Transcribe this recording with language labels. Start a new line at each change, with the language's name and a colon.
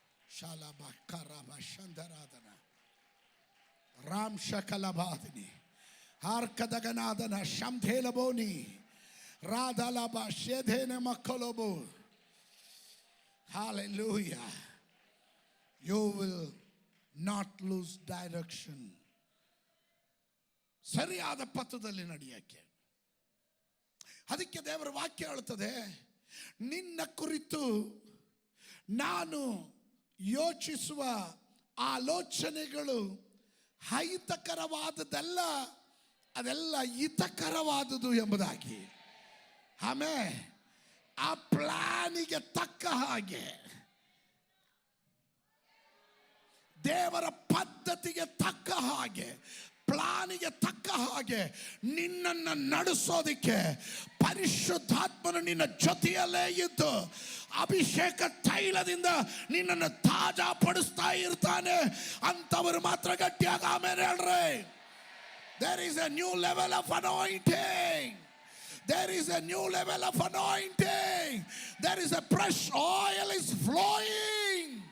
English: ಶಾಲಾಬ ಕರಾಬ ಶಂದರಾಧನ ರಾಮ್ ಶಕಲಬಾದಿನಿ ಹಾರ್ಕದಗನಾದನ ಶಂಧೇಲಬೋನಿ ರಾಧಲಬ ಶೇಧೇನ ಮಕ್ಕಳೋಬೋ. Hallelujah. You will not lose direction.
Kannada: ಸರಿಯಾದ ಪಥದಲ್ಲಿ ನಡೆಯಕ್ಕೆ. ಅದಕ್ಕೆ ದೇವರ ವಾಕ್ಯ ಹೇಳುತ್ತದೆ, ನಿನ್ನ ಕುರಿತು ನಾನು ಯೋಚಿಸುವ ಆಲೋಚನೆಗಳು ಅಹಿತಕರವಾದದ್ದಲ್ಲ, ಅದೆಲ್ಲ ಹಿತಕರವಾದುದು ಎಂಬುದಾಗಿ. ಆಮೇಲೆ ಆ ಪ್ಲಾನಿಗೆ ತಕ್ಕ ಹಾಗೆ, ದೇವರ ಪದ್ಧತಿಗೆ ತಕ್ಕ ಹಾಗೆ, ಪ್ಲಾನಿಗೆ ತಕ್ಕ ಹಾಗೆ ನಿನ್ನನ್ನು ನಡೆಸೋದಿಕ್ಕೆ ಪರಿಶುದ್ಧಾತ್ಮನು ನಿನ್ನ ಜೊತೆಯಲ್ಲೇ ಇದ್ದು ಅಭಿಷೇಕ ತೈಲದಿಂದ ನಿನ್ನನ್ನು ತಾಜಾ ಪಡಿಸ್ತಾ ಇರ್ತಾನೆ. ಅಂತವರು ಮಾತ್ರ ಗಟ್ಟಿಯಾಗಿ ಆಮೇಲೆ ಹೇಳ್ರಿ.
English: There is a new level of anointing. There is a new level of anointing. There is a fresh oil is flowing.